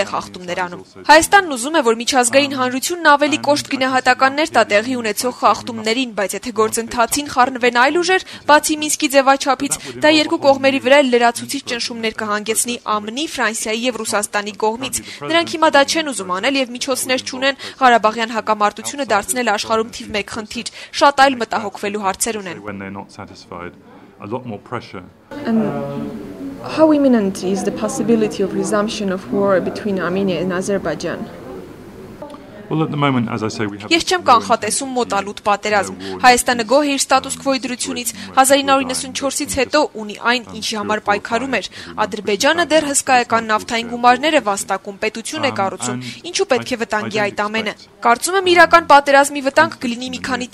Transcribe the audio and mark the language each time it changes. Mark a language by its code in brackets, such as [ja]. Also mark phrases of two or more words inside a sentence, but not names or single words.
[hy] է խախտումներ անում։ Հայաստանն ուզում է, որ միջազգային հանրությունն ավելի կոշտ գնահատականներ տա տեղի ունեցող խախտումներին, բայց եթե գործընթացին խառնվեն այլ ուժեր, բացի Մինսկի ձևաչափից, դա երկու կողմերի վրա լրացուցիչ ճնշումներ կհանգեցնի ԱՄՆ-ի, Ֆրանսիայի եւ Ռուսաստանի կողմից։ Նրանք հիմա դա չեն ուզում անել եւ միջոցներ չունեն Ղարաբաղյան հակամարտությունը դարձնել աշխարհում թիվ 1 խնդիր, շատ այլ մտահոգվելու հարցեր ունեն։ [en] How imminent is the possibility of resumption of war between Armenia and Azerbaijan? [hy] Ես չեմ կանխատեսում մոտալուտ պատերազմ։ Հայաստանը գոհ է իր ստատուս քվոյի դրությունից, 1994-ից հետո ունի այն, ինչի համար պայքարում էր։ Ադրբեջանը դեռ հսկայական նավթային գումարներ է վաստակում, պետություն է կառուցում։ Ինչու պետք է վտանգի այդ ամենը։ Կարծում եմ իրական պատերազմի վտանգ կլինի մի քանի